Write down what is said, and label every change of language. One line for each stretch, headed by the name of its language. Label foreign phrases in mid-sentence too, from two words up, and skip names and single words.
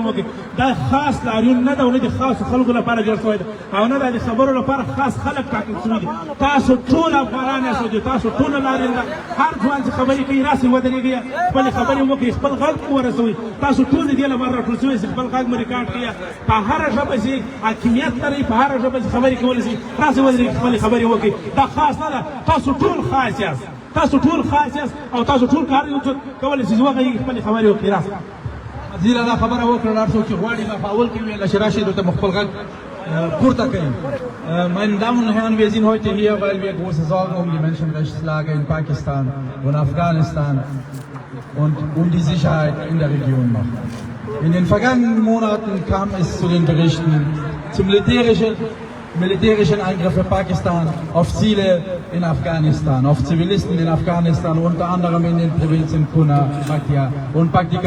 Pashto: وکړئ دا خاص لاریون نه ده او نه د خاصو خلکو لپاره جوړ شوی ده او نه دا د خبرو لپاره خاص خلک ټاکل شوي دي تاسو ټول افغانان یاست تاسو ټول لاریون ده هر ځوان چې خبرې کوي راسئ ودرېږئ خپلې خبرې وکړئ خپل غږ ورسوئ تاسو ټول د دې لپاره راټول شوي چې خپل غږ مو ریکارډ کړئ په هره ژبه چې حاکمیت لرئ په هره ژبه چې خبرې کولی شئ راسئ ودرېږئ خپلې خبرې وکړئ دا خاص نه ده تاسو ټول خاص یاست تاسو ټول خاص یاست او تاسو ټول کار کولی شئ چې وغږیږئ خپلې خبرې وکړئ راسئ وزیر دا خبره وکړه هر څوک چې غواړي په اول کې ویل چې راشي دلته خپل غږ پورته کوي.
German: Meine Damen und Herren, wir sind heute hier, weil wir große Sorgen um die Menschenrechtslage in Pakistan und Afghanistan und um die Sicherheit in der Region machen. In den vergangenen Monaten kam es zu den Berichten zu militärischen Angriffen Pakistan auf Ziele in Afghanistan, auf Zivilisten in Afghanistan, unter anderem in den Provinzen Kunar, Paktia und Paktika.